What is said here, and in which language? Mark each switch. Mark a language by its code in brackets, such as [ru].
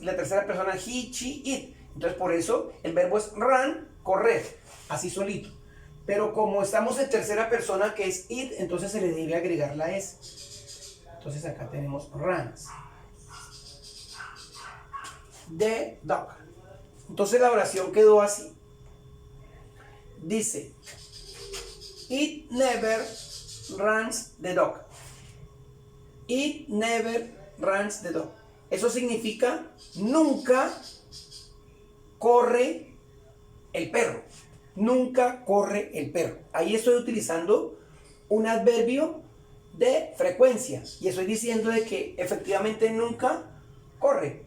[es] Y la tercera persona, [en] he, she, it. [es] Entonces, por eso, el verbo es run, correr, así solito. Pero como estamos en tercera persona, que es it, entonces se le debe agregar la S. Entonces acá tenemos runs. [en] The dog. [es] Entonces la oración quedó así. Dice, [en] it never runs the dog. It never runs the dog. [es] Eso significa nunca corre el perro. Nunca corre el perro. Ahí estoy utilizando un adverbio de frecuencia y estoy diciendo de que efectivamente nunca corre.